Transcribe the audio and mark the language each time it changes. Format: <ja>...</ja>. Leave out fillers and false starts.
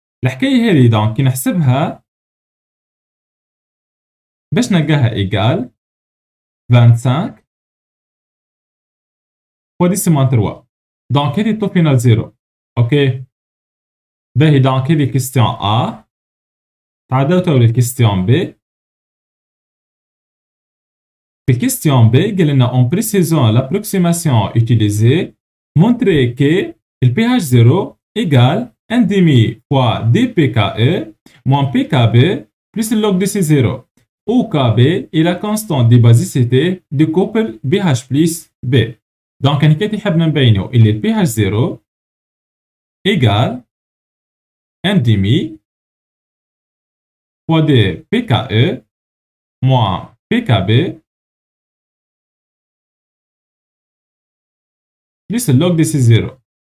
<ar>الحكاية هذه دونك كي نحسبها باش نلقاها ايكال 25 fois 10-3. دونك هذه التو فينال 0. اوكي. باهي دونك هذه كيستيون A. تعالوا تو للكيستيون بي. في الكيستيون بي قال لنا</ar> <fr>en précisant l'approximation utilisée montrer que le pH 0 égale 1,5 fois dpKe moins pKb plus le log de C0 où Kb est la constante de basicité du couple pH plus B. Donc</fr> <ar>أنا كي حبنا نبينو اللي ال</ar> <fr>pH 0 égale 1,5 fois dpKe moins pKb plus اللوج دي سي زيرو.</fr>